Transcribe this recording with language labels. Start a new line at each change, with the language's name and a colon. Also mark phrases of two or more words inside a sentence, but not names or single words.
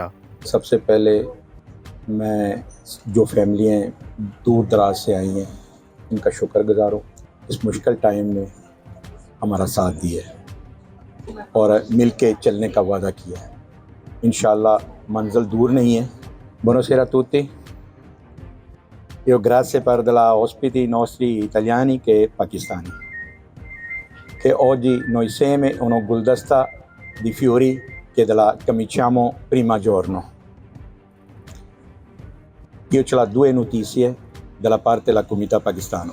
Urdu: سب سے پہلے میں جو فیملیاں دور دراز سے آئی ہیں ان کا شکر گزار ہوں، اس مشکل ٹائم میں ہمارا ساتھ دیا ہے اور مل کے چلنے کا وعدہ کیا ہے۔ انشاءاللہ منزل دور نہیں ہے۔
Italian: Buonasera a tutti. Io grazie per della ospiti nostri italiani che pakistani, che oggi noi insieme una guldasta di fiori che la cominciamo prima giorno. Io ce l'ho due notizie dalla parte della comunità pakistana.